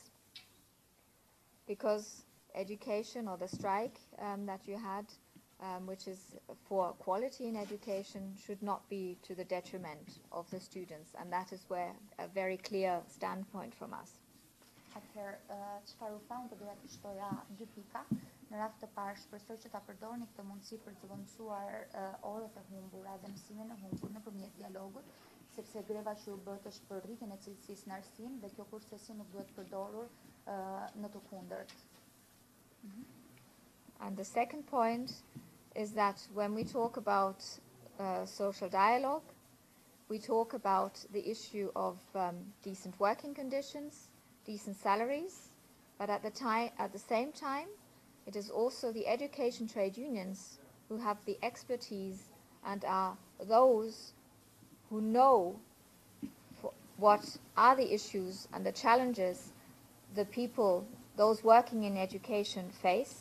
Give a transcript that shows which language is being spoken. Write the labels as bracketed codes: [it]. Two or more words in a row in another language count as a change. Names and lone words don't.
[en] Because education, or the strike that you had, which is for quality in education, should not be to the detriment of the students, and that is where a very clear standpoint from us. [sq] Atëherë, çfarë u thamë, doja të shtoja 2 pika. Në rast të parë, shpresoj që ta përdorni këtë mundësi për të vëmësuar orët e humbura dhe mësimin e humbur nëpërmjet dialogut, sepse greva që u bët është për rritjen e cilësisë në arsim dhe kjo kurthësi nuk duhet përdorur në të kundërt. [en] And the second point is that when we talk about social dialogue, we talk about the issue of decent working conditions, decent salaries, but at the same time, it is also the education trade unions who have the expertise and are those who know what are the issues and the challenges the people, those working in education, face.